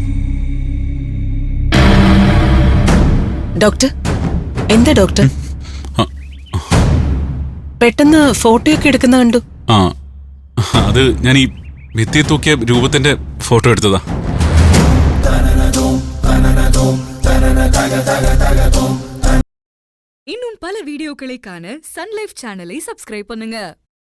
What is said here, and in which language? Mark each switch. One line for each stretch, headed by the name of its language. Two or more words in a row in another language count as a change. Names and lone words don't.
Malayalam: ഡോക്ടർ, എന്താ ഡോക്ടർ? ആ, പെട്ടെന്ന് ഫോട്ടോയൊക്കെ എടുക്കുന്ന കണ്ടു. ആ അത് ഞാൻ ഈ ഭിത്തിയെ തൂക്കിയ രൂപത്തിന്റെ ഫോട്ടോ എടുത്തതാ.
Tamil: இன்னும் பல வீடியோக்களை காண சன் லைஃப் சேனலை சப்ஸ்கிரைப் பண்ணுங்க.